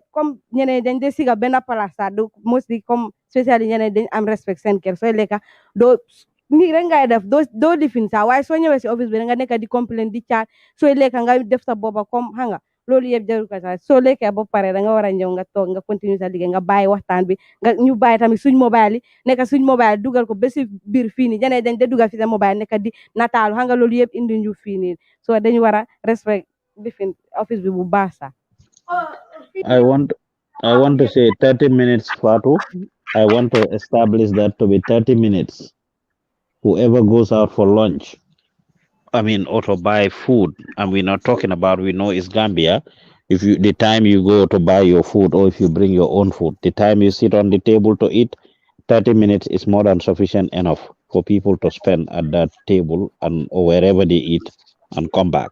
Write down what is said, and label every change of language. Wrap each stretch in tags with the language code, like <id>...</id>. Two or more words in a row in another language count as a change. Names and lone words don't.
<wo>comme ñeneen dañ dee siga benn place sax du mostly comme spécially ñeneen dañ am respect seen kër sooy lekka doo nii rek ngay def doo lifin sax waaye soo ñëwee si office bi da nga nekk di complain di caat sooy lekka nga def sa boppa comme xam nga loolu yëpp jarul ko sax soo lekkee ba pare da nga war a ñëw nga toog nga continue sa liggéey nga bàyyi waxtaan bi nga ñu bàyyi tamit suñ mobile yi nekk suñ mobile dugal ko ba si biir fii nii ñeneen dañ de dugal fi sa mobile nekk di nataalu xam nga loolu yëpp indi ñu fii nii soo dañu war a respect lifin office bi bu baax sax</wo> <en>I want I want to say 30 minutes, Fatu. I want to establish that to be 30 minutes. Whoever goes out for lunch, I mean, or to buy food, and we're not talking about, we know it's Gambia. If you, the time you go to buy your food, or if you bring your own food, the time you sit on the table to eat, 30 minutes is more than sufficient enough for people to spend at that table and or wherever they eat and come back.</en>